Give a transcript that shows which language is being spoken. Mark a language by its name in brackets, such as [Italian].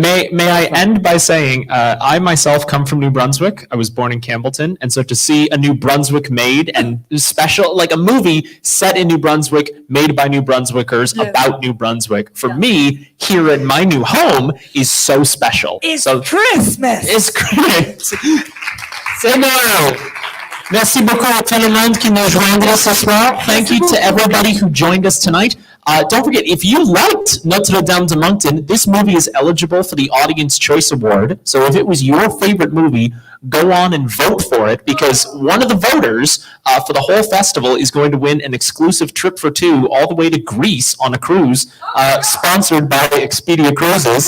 [English] May I end by saying, I myself come from New Brunswick. I was born in Campbellton. And so to see a New Brunswick made and special, like a movie set in New Brunswick, made by New Brunswickers Yes. about New Brunswick, for Yeah. me, here in my new home, is so special. It's so Christmas. it's great. [French] C'est Noël. Merci beaucoup à tout le monde qui nous joindra ce soir. [English] Thank you to everybody who joined us tonight. Don't forget, if you liked Notre Dame de Moncton, this movie is eligible for the Audience Choice Award. So if it was your favorite movie, go on and vote for it, because one of the voters for the whole festival is going to win an exclusive trip for two all the way to Greece on a cruise sponsored by Expedia Cruises.